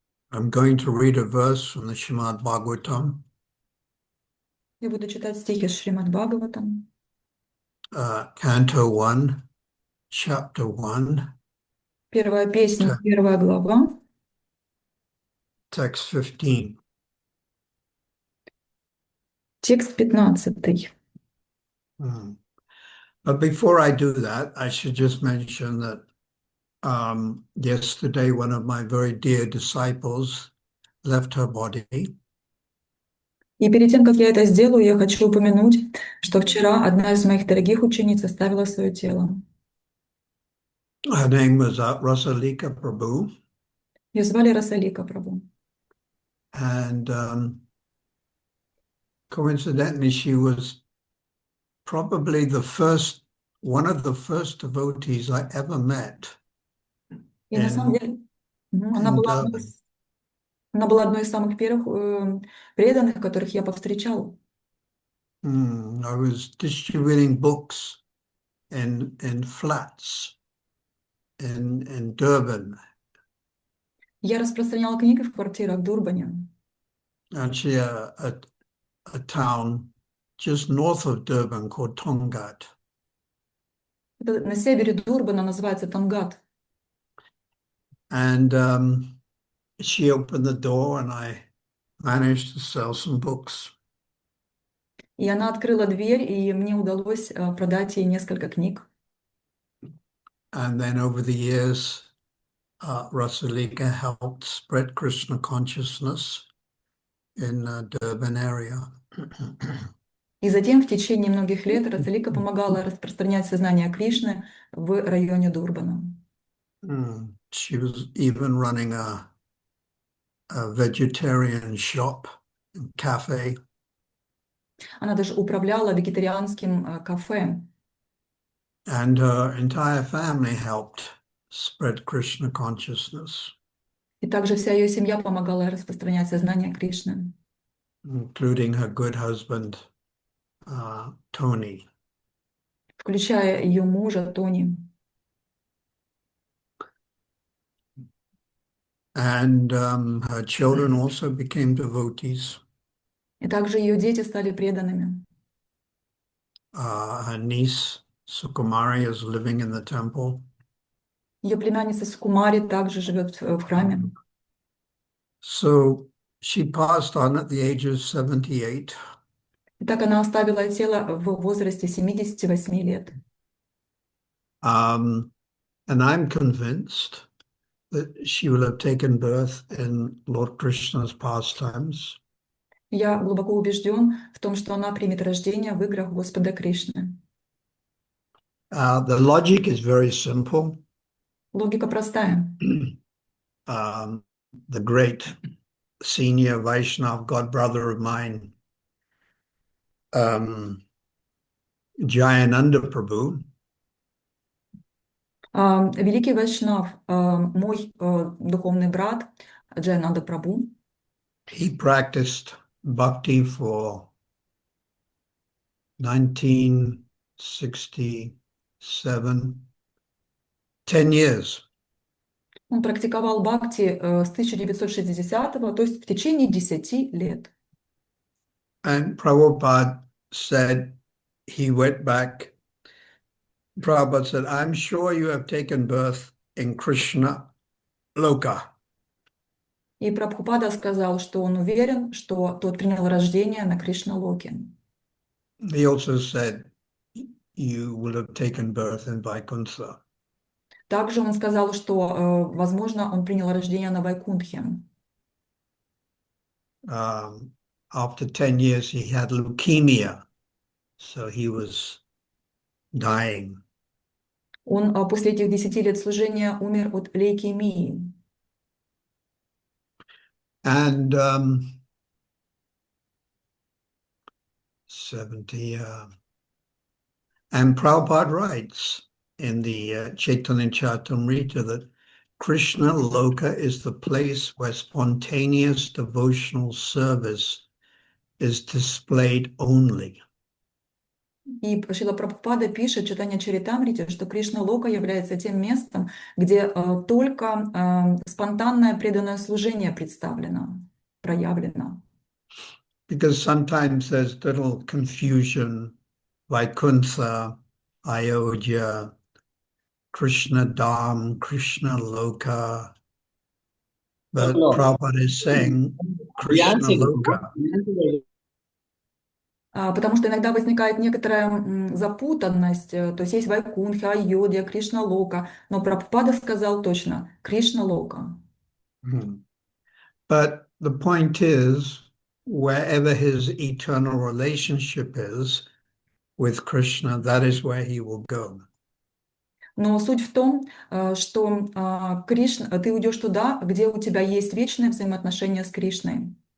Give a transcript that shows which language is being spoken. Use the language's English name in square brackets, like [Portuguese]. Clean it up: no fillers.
[English] I'm going to read a verse from the Srimad Bhagavatam. [Russian] Я буду читать стихи из Шримад Бхагаватам. [English] Canto 1, Chapter 1. [Russian] Первая песня, первая глава. [English] Text 15. [Russian] Текст 15. [English] But before I do that, I should just mention that yesterday one of my very dear disciples left her body. [Russian] И перед тем, как я это сделаю, я хочу упомянуть, что вчера одна из моих дорогих учениц оставила свое тело. [English] Her name was Rasalika Prabhu. [Russian] Ее звали Расалика Прабhu. [English] And coincidentally, she was probably one of the first devotees I ever met. [Russian] И на самом деле, она была одной из самых первых преданных, которых я повстречала. [English] I was distributing books in flats in Durban. [Russian] Я распространяла книги в квартирах в Дурбане. [English] Actually, a town just north of Durban called Tongat. [Russian] Это на севере Дурбана называется Тонгат. [English] And she opened the door and I managed to sell some books. [Russian] И она открыла дверь, и мне удалось продать ей несколько книг. [English] And then over the years, Rasalika helped spread Krishna consciousness in the Durban area. [Russian] И затем в течение многих лет Расалика помогала распространять сознание Кришны в районе Дурбана. [English] She was even running a vegetarian shop and cafe. [Russian] Она даже управляла вегетарианским кафе. [English] And her entire family helped spread Krishna consciousness. [Russian] И также вся ее семья помогала распространять сознание Кришны. [English] Including her good husband, Tony. [Russian] Включая ее мужа Тони. [English] And her children also became devotees. [Russian] И также ее дети стали преданными. [English] Her niece, Sukumari, is living in the temple. [Russian] Ее племянница Сукумари также живет в храме. [English] So she passed on at the age of 78. [Russian] И так она оставила тело в возрасте 78 лет. [English] And I'm convinced that she will have taken birth in Lord Krishna's pastimes. [Russian] Я глубоко убежден в том, что она примет рождение в играх Господа Кришны. [English] The logic is very simple. [Russian] Логика простая. [English] The great senior Vaishnav god brother of mine, Jayananda Prabhu, [Russian] Великий Вайшнав, мой духовный брат Джайананда Прабhu, [English] he practiced bhakti for 1967, 10 years. [Russian] он практиковал бхакти с 1960-го, то есть в течение 10 лет. [English] And Prabhupada said, he went back, Prabhupada said, I'm sure you have taken birth in Krishna Loka. [Russian] И Прабхупада сказал, что он уверен, что тот принял рождение на Кришна-локе. [English] He also said, you will have taken birth in Vaikuntha. [Russian] Также он сказал, что, возможно, он принял рождение на Вайкунтхе. [English] After 10 years, he had leukemia, so he was dying. [Russian] Он после этих 10 лет служения умер от лейкемии. [English] And 70, and Prabhupada writes in the Chaitanya Charitamrita that Krishna Loka is the place where spontaneous devotional service is displayed only. [Russian] И Шрила Прабхупада пишет в Чайтанья Чаритамрите, что Кришна-лока является тем местом, где только спонтанное преданное служение представлено, проявлено. [English] Because sometimes there's little confusion, Vaikuntha, Ayodhya, Krishna Dham, Krishna Loka. But Prabhupada is saying Krishna Loka. [Russian] Потому что иногда возникает некоторая запутанность, то есть Вайкунтха, Айодхья, Кришна-лока, но Прабхупада сказал точно Кришна-лока. [English] But the point is, wherever his eternal relationship is with Krishna, that is where he will go. [Russian] Но суть в том, что Кришна, ты уйдешь туда, где у тебя есть вечное взаимоотношение с Кришной.